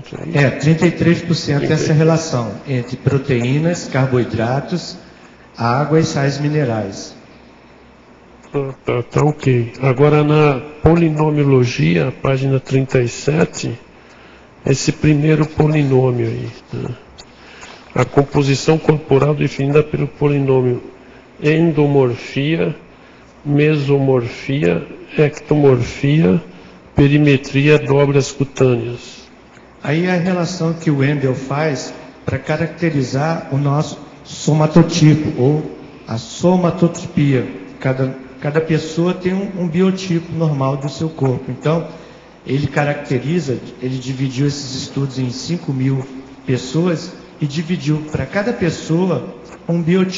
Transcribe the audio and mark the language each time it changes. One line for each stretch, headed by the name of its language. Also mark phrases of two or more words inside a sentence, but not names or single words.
Portuguese: 33% essa relação entre proteínas, carboidratos, água e sais minerais. Tá ok. Agora na polinomiologia, página 37, esse primeiro polinômio aí, né? A composição corporal definida pelo polinômio endomorfia, mesomorfia, ectomorfia, perimetria, dobras cutâneas. Aí é a relação que o Wendel faz para caracterizar o nosso somatotipo, ou a somatotipia. Cada pessoa tem um biotipo normal do seu corpo. Então, ele caracteriza, ele dividiu esses estudos em 5.000 pessoas e dividiu para cada pessoa um biotipo.